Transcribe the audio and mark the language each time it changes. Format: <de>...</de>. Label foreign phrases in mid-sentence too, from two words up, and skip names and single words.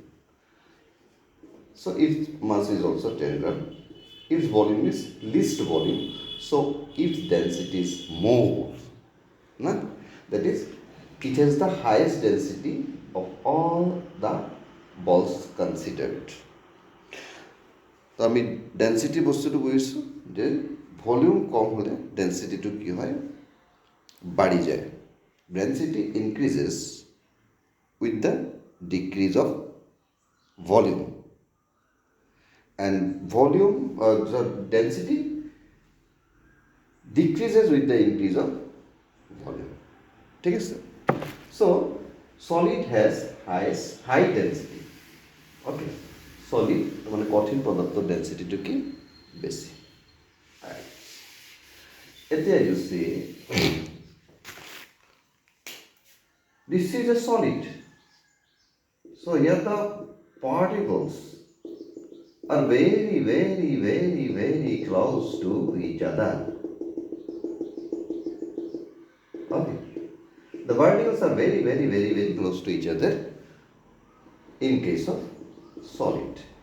<en>So its mass is also 10 gram. Its volume is least volume, so its density is more. That is, it has the highest density of all the balls considered.</en> <as>তো আমি ডেন্সিটি বস্তুটো বুজিছোঁ যে ভলিউম কম হ'লে ডেন্সিটিটো কি হয়? বাঢ়ি যায়।</as> <en>density increases with the decrease of volume, and volume the density decreases with the increase of volume.</en> <as>ঠিক আছে?</as> <en>So solid has high density. Okay, solid</en> <as>মানে কঠিন পদাৰ্থৰ ডেন্সিটিটো কি? বেছি।</as> <en>এতিয়া you see, this is a solid. So here the particles are very, very, very, very close to each other. Okay, the particles are very, very, very, very close to each other in case of solid.</en>